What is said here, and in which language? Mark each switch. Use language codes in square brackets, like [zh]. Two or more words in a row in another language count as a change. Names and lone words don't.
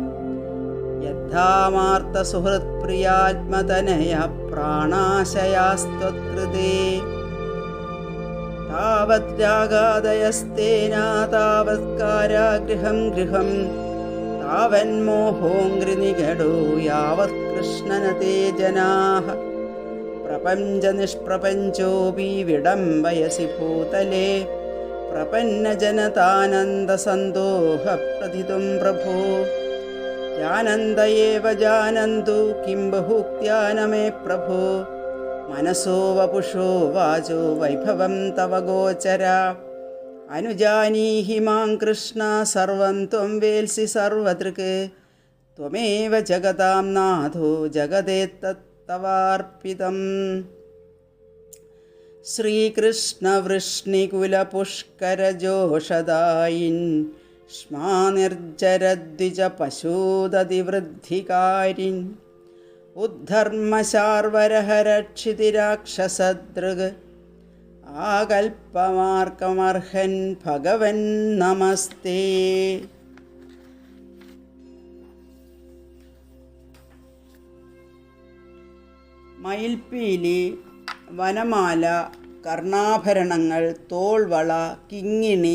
[sa] യദ്ധാമാർത്തസുഹൃത്പ്രിയാത്മതനയ പ്രാണാശയാസ്ത്വത്കൃതേ താവത് രാഗാദയസ്തേനാ താവത് കാരാഗൃഹം ഗൃഹം താവന്മോഹോംഘ്രിനിഗഡോ യാവത് കൃഷ്ണനതേ ജനാഃ പ്രപഞ്ചനിഷ്പ്രപഞ്ചോപി വിഡംബയസി ഭൂതലേ പ്രപന്നജനതാനന്ദസന്തോഹ പ്രതിതും പ്രഭോ जानन्त एव जानन्तु किं बहुक्त्या न मे प्रभो मनसो वपुषो वाचो वैभवं तव गोचर अनुजानीहि मां कृष्ण सर्वं त्वं वेल्सि सर्वदृक् त्वमेव जगतां नाथो जगदेतत्तवार्पितम् श्रीकृष्णवृष्णिकुलपुष्करजोषदायिन् श्मानिर्जरद्विजपशूदतिवृद्धिकारिन् उद्धर्मशार्वरहरक्षितिराक्षसदृഗ് ആകൽപ്പമാർക്കമർഹൻ ഭഗവൻ നമസ്തേ. [ml] മയിൽപ്പീലി, വനമാല, കർണാഭരണങ്ങൾ, തോൾവള, കിങ്ങിണി,